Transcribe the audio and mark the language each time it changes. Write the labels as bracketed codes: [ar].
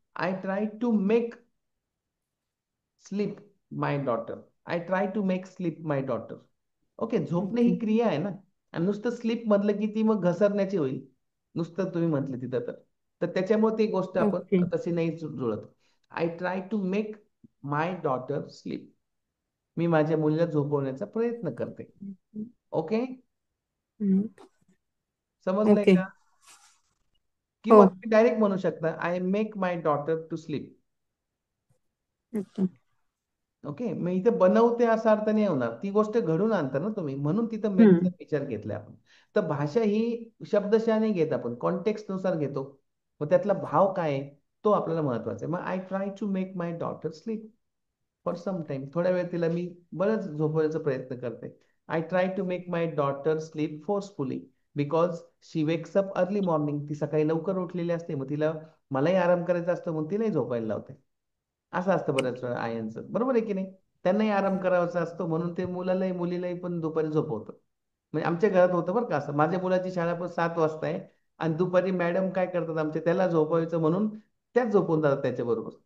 [en] I try to make sleep my daughter. I try to make sleep my daughter. [mr] Okay, झोपणे okay ही क्रिया आहे ना. आणि नुसतं sleep म्हटलं की ती मग घसरण्याची होईल. नुसतं तुम्ही म्हटलं तिथं तर तर त्याच्यामुळे ती गोष्ट ओके आपण तशी नाही जुळत. [en] I try to make my daughter sleep. [mr] मी माझ्या मुलीला झोपवण्याचा प्रयत्न करते. ओके, समजलंय ओके का? हो किंवा तुम्ही डायरेक्ट म्हणू शकता, [en] I make my daughter to sleep. Okay [mr] okay, मग इथे बनवते असा अर्थ नाही होणार. ती गोष्ट घडून आणता ना तुम्ही, म्हणून तिथं मेकचा विचार घेतलाय आपण. तर भाषा ही शब्दशः नाही घेत आपण, कॉन्टेक्स्ट नुसार घेतो. मग त्यातला भाव काय आहे तो आपल्याला महत्वाचा आहे. मग [en] I try to make my daughter sleep for some time. [mr] थोड्या वेळ तिला मी बरंच झोपवण्याचा प्रयत्न करते. [en] I try to make my daughter sleep forcefully because she wakes up early morning. [mr] ती सकाळी लवकर उठलेली असते, मग तिला मलाही आराम करायचा असतो, मग तिलाही झोपायला लावते. असं असतं बऱ्याच वेळा आयांचं, बरोबर आहे की नाही? त्यांनाही आराम करावाचा असतो, म्हणून ते मुलालाही मुलीलाही पण दुपारी झोपवतं. म्हणजे आमच्या घरात होतं बरं का असं. माझ्या मुलाची शाळा पण 7 वाजता आहे आणि दुपारी मॅडम काय करतात आमच्या, त्याला झोपवायचं म्हणून त्याच झोपून जातात त्याच्याबरोबर.